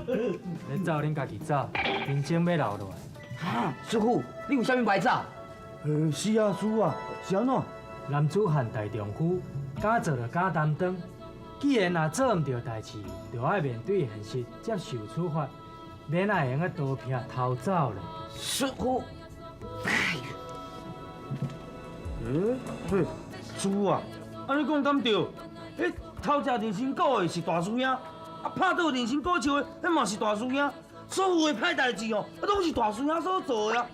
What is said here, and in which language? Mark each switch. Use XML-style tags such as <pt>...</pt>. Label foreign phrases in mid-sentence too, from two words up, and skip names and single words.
<nan>恁走恁家己走，认真要留落来。哈，师傅，你有啥物歹走？是啊，师傅啊，是安怎？男子汉大丈夫，敢做就敢担当。既然若做唔到代志，就爱面对现实，接受处罚，免会用个刀片偷走咧。师傅，师傅啊，安尼讲敢对？迄偷食人参果的是大师兄，啊拍倒人参果树的，迄嘛是大师兄。所有的歹代志哦，拢是大师兄所做的呀。</nan>